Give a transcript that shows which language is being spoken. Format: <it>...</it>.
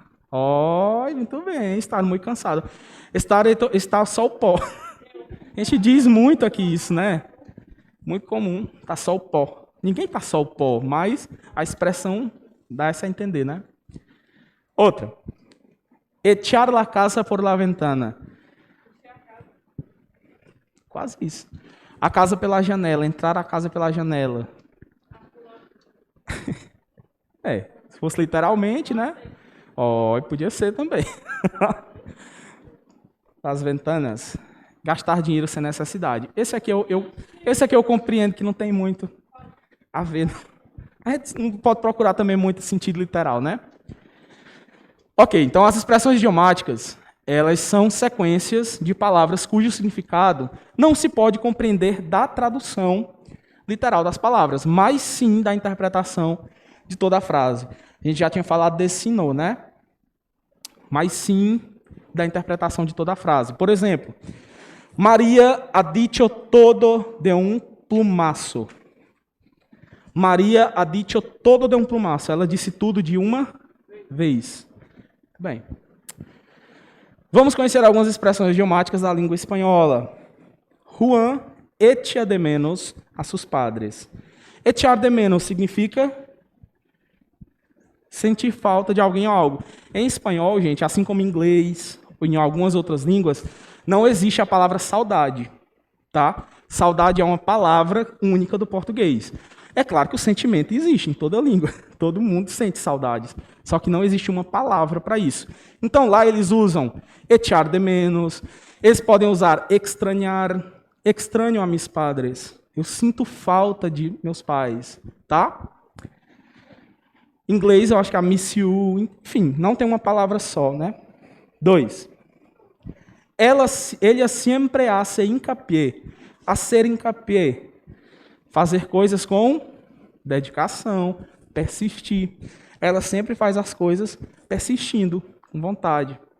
<pt>Oh, muito bem. Estar muito cansado. Está só o pó. A gente diz muito aqui isso, né? Muito comum. Está só o pó. Ninguém está só o pó, mas a expressão dá essa a entender, né? Outra.</pt> <es>Echar la casa por la ventana.</es> <pt>Quase isso. A casa pela janela. Entrar a casa pela janela. Se fosse literalmente, né? Oh, podia ser também. As ventanas. Gastar dinheiro sem necessidade. Esse aqui eu compreendo que não tem muito a ver. A gente não pode procurar também muito sentido literal, né? Ok, então as expressões idiomáticas, elas são sequências de palavras cujo significado não se pode compreender da tradução literal das palavras, mas sim da interpretação de toda a frase. A gente já tinha falado desse sino, né? Mas sim da interpretação de toda a frase.</pt> <es>Por exemplo, Maria ha dicho todo de um plumaço. Maria ha dicho todo de um plumaço.</es> <pt>Ela disse tudo de uma vez. Bem, vamos conhecer algumas expressões idiomáticas da língua espanhola.</pt> <es>Juan echa de menos a sus padres.</es> <pt>Echar de menos significa sentir falta de alguém ou algo. Em espanhol, gente, assim como em inglês ou em algumas outras línguas, não existe a palavra saudade, tá? Saudade é uma palavra única do português. É claro que o sentimento existe em toda língua. Todo mundo sente saudades. Só que não existe uma palavra para isso. Então, lá eles usam echar de menos. Eles podem usar extrañar.</pt> <es>Extraño a mis padres.</es> <pt>Eu sinto falta de meus pais. Tá? Em inglês, eu acho que é</pt> <en>miss you.</en> <pt>Enfim, não tem uma palavra só, né? 2.</pt> <es>Ella siempre hace hincapié. Hacer hincapié.</es> <pt>Fazer coisas com dedicação, persistir. Ela sempre faz as coisas persistindo, com vontade.</pt>